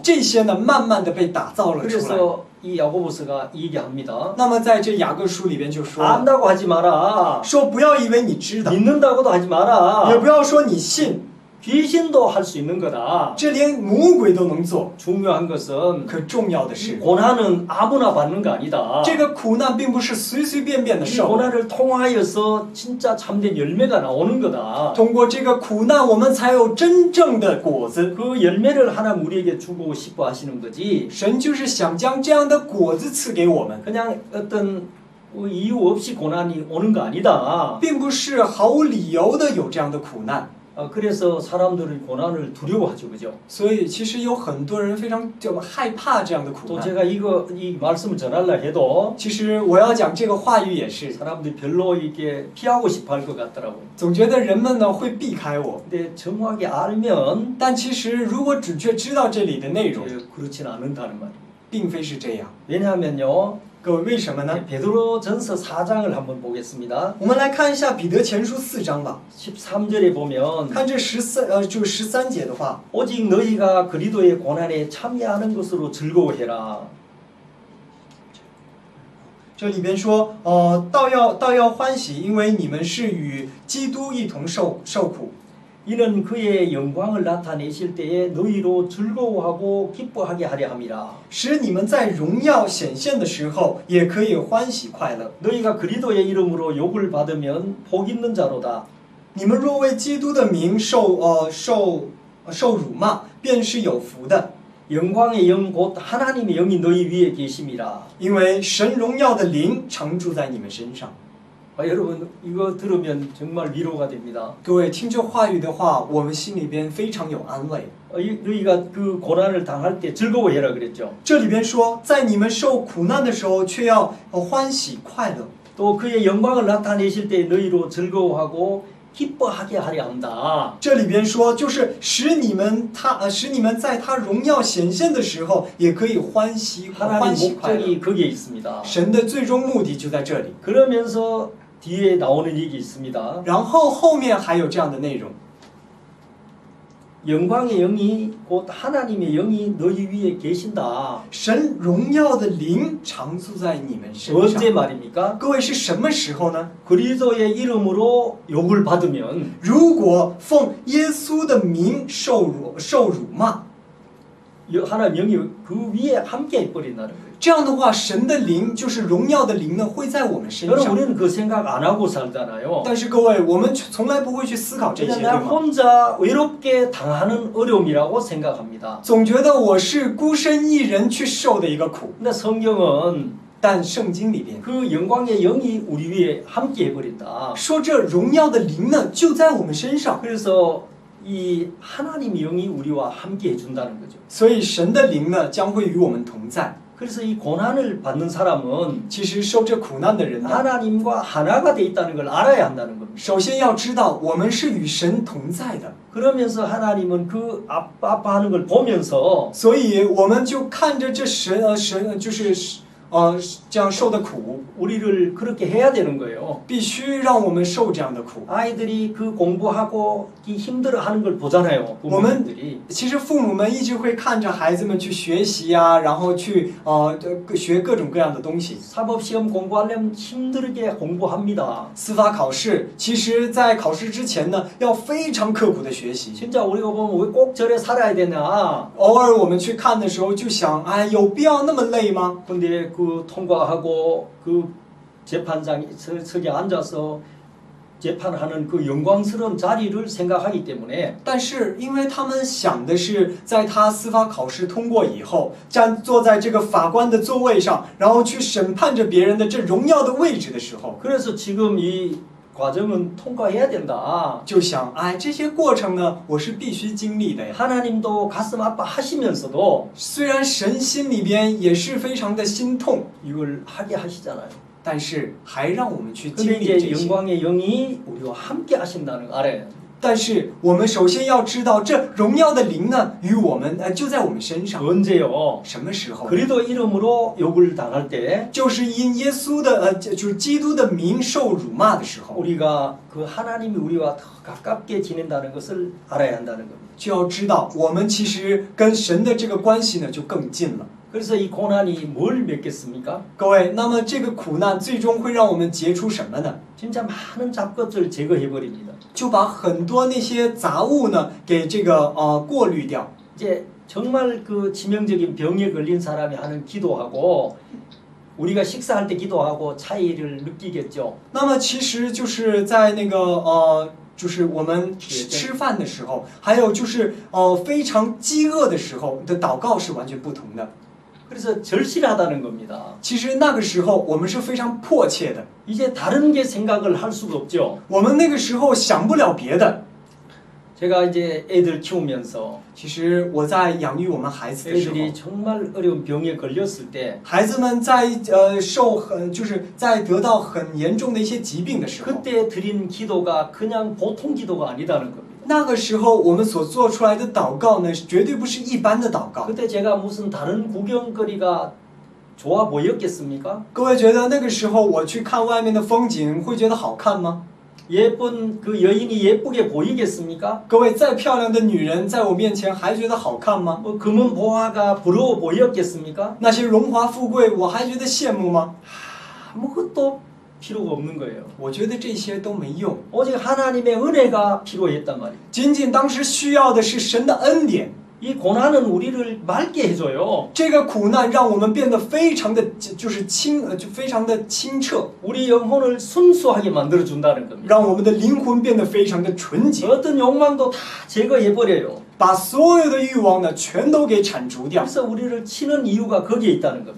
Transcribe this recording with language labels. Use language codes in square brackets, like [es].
[zh] 这些呢，慢慢的被打造了出来。 [ko] 그래서 이 야고보서가 얘기합니다. [zh] 那么在这雅各书里边就说， [ko] 안다고 하지 마라. [zh] 说不要以为你知道， [ko] 믿는다고도 하지 [zh] 也 [ko] 마라. [zh] 不要说你信， [ko] 귀신도 할 수 있는 거다. [zh] 这连魔鬼都能做。 [ko] 중요한 것은 [zh] 可重要的 [ko] 이 [zh] 是， [ko] 고난은 아무나 받는 거 아니다. [zh] 这个苦难并不是随随便便的 [ko] 이 [zh] 受。 [ko] 고난을 통하여서 진짜 참된 열매가 나오는 거다. [zh] 通过这个苦难，我们才有真正的果子。 [ko] 그 열매를 하나님 우리에게 주고 싶어 하시는 거지. [zh] 神就是想将这样的果子赐给我们， [ko] 그냥 어떤 이유 없이 고난이 오는 거 아니다. [zh] 并不是毫无理由的有这样的苦难。 [ko] 그래서 사람들은 고난을 두려워하죠, 그죠? [zh] 所以其实有很多人非常害怕这样的苦 [ko] 또 [zh] 难。 [ko] 제가 이 말씀을 전하려 해도 [zh] 其实我要讲这个话语也是， [ko] 사람들이 별로 이게 피하고 싶어 할 것 같더라고요. [zh] 总觉得人们呢会避开我， [ko] 근데 정확하게 알면 [zh] 但其实如果准确知道这里的内容， [ko] 그렇진 않은다는 말이에요. [zh] 并非是这样。 [ko] 왜냐하면요. [zh] 各位为什么呢？ [ko] 베드로전서 4장을 한번 보겠습니다. [zh] 我们来看一下彼得前书4章吧。 [ko] 13절에 보면 [zh] 看这就13节的话， [ko] 오직 너희가 그리스도의 고난에 참여하는 것으로 즐거워해라. [zh] 这里边说，倒要欢喜，因为你们是与基督一同受苦。 [ko] 이는 그의 영광을 나타내실 때에 너희로 즐거워하고 기뻐하게 하려 함이라. [zh] 使你们在荣耀显现的时候，也可以欢喜快乐。 [ko] 너희가 그리스도의 이름으로 욕을 받으면 복 있는 자로다. [zh] 你们若为基督的名受辱骂，便是有福的， [ko] 영광의 영 곧 하나님의 영이 너희 위에 계심이라. [zh] 因为神荣耀的灵常住在你们身上。 [ko] 여러분 이거 들으면 정말 위로가 됩니다. [zh] 各位听这话语的话，我们心里边非常有安慰。 [ko] 너희가 그 고난을 당할 때 즐거워해라 그랬죠. [zh] 这里边说，在你们受苦难的时候，却要欢喜快乐。 [ko] 또 그의 영광을 나타내실 때 너희로 즐거워하고 기뻐하게 하려 한다. [zh] 这里边说，就是使你们在他荣耀显现的时候，也可以欢喜 [ko] 하나님의 [zh] 快乐。 [ko] 목적이 거기에 있습니다. [zh] 神的最终目的就在这里。 [ko] 그러면서 뒤에 나오는 얘기 있습니다. [zh] 然后后面还有这样的内容， [ko] 영광의 영이 곧 하나님의 영이 너희 위에 계신다. [zh] 神荣耀的灵常住在你们身 [ko] 언제 [zh] 上。 [ko] 말입니까? [zh] 各位是什么时候呢？ [ko] 그리스도의 이름으로 욕을 받으면 [zh] 如果奉耶稣的名受辱骂， [ko] 하나님 영이 그 위에 함께 해버린다는 거예요. [zh] 这样的话，神的灵就是荣耀的灵呢，会在我们身 [ko] 여러분 [zh] 上。 [ko] 우리는 그 생각 안 하고 살잖아요. [zh] 但是各位，我们从来不会去思考这些， [ko] 그냥 [zh] 对 [ko] 나 [zh] 吗？ [ko] 혼자 외롭게 당하는 어려움이라고 생각합니다. [zh] 总觉得我是孤身一人去受的一个苦。 [ko] 근데 성경은 [zh] 但圣经里边 [ko] 그 영광의 영이 우리 위에 함께 해버린다. [zh] 说，这荣耀的灵呢，就在我们身上。 [ko] 그래서 이 하나님 영이 우리와 함께 해준다는 거죠. [zh] 所以神的灵呢，将会与我们同在。 [ko] 그래서 이 고난을 받는 사람은 [zh] 其实受这苦难的人呢， [ko] 하나님과 하나가 돼 있다는 걸 알아야 한다는 겁니다. [zh] 首先要知道我们是与神同在的， [ko] 그러면서 하나님은 그 아파하는 걸 보면서 [zh] 所以我们就看着这神就是这样受的苦， [ko] 우리를 그렇게 해야 되는 거예요. [zh] 必须让我们受这样的苦。 [ko] 아이들이 그 공부하고 이 힘들어하는 걸 보잖아요. 부모님들이. [zh] 其实父母们一直会看着孩子们去学习呀，然后去学各种各样的东西。 [ko] 사법시험 공부하려면 힘들게 공부합니다. [zh] 司法考试，其实在考试之前呢，要非常刻苦的学习。 [ko] 진짜 우리가 보면 왜 꼭 저래 살아야 되냐. [zh] 偶尔我们去看的时候，就想，哎，有必要那么累吗？ [ko] 근데 그 통과하고 그 재판장에 석에 앉아서 재판하는 그 영광스러운 자리를 생각하기 때문에 [zh] 但是，因为他们想的是，在他司法考试通过以后，坐在这个法官的座位上，然后去审判着别人的这荣耀的位置的时候， [ko] 그래서 지금 이 과정은 통과해야 된다. [zh] 就想，哎，这些过程呢，我是必须经历的呀。 [ko] 하나님도 가슴 아파하시면서도 [zh] 虽然神心里边也是非常的心痛， [ko] 이걸 하게 하시잖아요. [zh] 但是还让我们去 [ko] 근데 [zh] 经历 [ko] 이제 [zh] 这些。 [ko] 영광의 영이 우리와 함께 하신다는 거 알아요. [zh] 但是我们首先要知道，这荣耀的灵呢，与我们就在我们身上。 [ko] 언제요? [zh] 什么时候？ [ko] 그리스도 이름으로 욕을 당할 때 [zh] 就是因耶稣的就是基督的名受辱骂的时候， [ko] 우리가 그 하나님이 우리와 더 가깝게 지낸다는 것을 알아야 한다는 겁니다. [zh] 就要知道我们其实跟神的这个关系呢就更近了。 [ko] 그래서 이 고난이 뭘 맺겠습니까? [zh] 各位，那么这个苦难最终会让我们结出什么呢？ [ko] 진짜 많은 잡것을 제거해 버립니다. [zh] 就把很多那些杂物呢给这个过滤掉。 [ko] 이제 정말 그 치명적인 병에 걸린 사람이 하는 기도하고 우리가 식사할 때 기도하고 차이를 느끼겠죠. [zh] 那么其实就是在那个就是我们吃饭的时候，还有就是非常饥饿的时候的祷告是完全不同的。 [ko] 그래서 절실하다는 겁니다. [zh] 其实那个时候我们是非常迫切的， [ko] 이제 다른 게 생각을 할 수가 없죠. [zh] 我们那个时候想不了别的。 [ko] 제가 이제 애들 키우면서 [zh] 其实我在养育我们孩子的时候， [ko] 애들이 정말 어려운 병에 걸렸을 때 [zh] 孩子们在就是在得到很严重的一些疾病的时候， [ko] 그때 드린 기도가 그냥 보통 기도가 아니다는 겁니다. [zh] 那个时候我们所做出来的祷告呢，绝对不是一般的祷告。 [ko] 그때 제가 무슨 다른 구경거리가 좋아 보였겠습니까? [zh] 各位觉得那个时候我去看外面的风景会觉得好看吗？ [ko] 예쁜 그 여인이 예쁘게 보이겠습니까? [zh] 各位再漂亮的女人在我面前还觉得好看吗？ [ko] 뭐 금은 보화가 부러워 보였겠습니까? [zh] 那些荣华富贵我还觉得羡慕吗？ [ko] 아무것도 필요가 없는 거예요. [zh] 我觉得这些都没用， [ko] 오직 하나님의 은혜가 필요했단 말이에요. [zh] 仅仅当时需要的是神的恩典。 [ko] 이 고난은 우리를 맑게 해줘요. [zh] 这个苦难让我们变得非常的就是就非常的清澈， [ko] 우리 영혼을 순수하게 만들어준다는 겁니다. [zh] 让我们的灵魂变得非常的纯洁， [ko] 어떤 욕망도 다 제거해버려요. [zh] 把所有的欲望呢全都给铲除掉。 [ko] 그래서 우리를 치는 이유가 거기에 있다는 겁니다.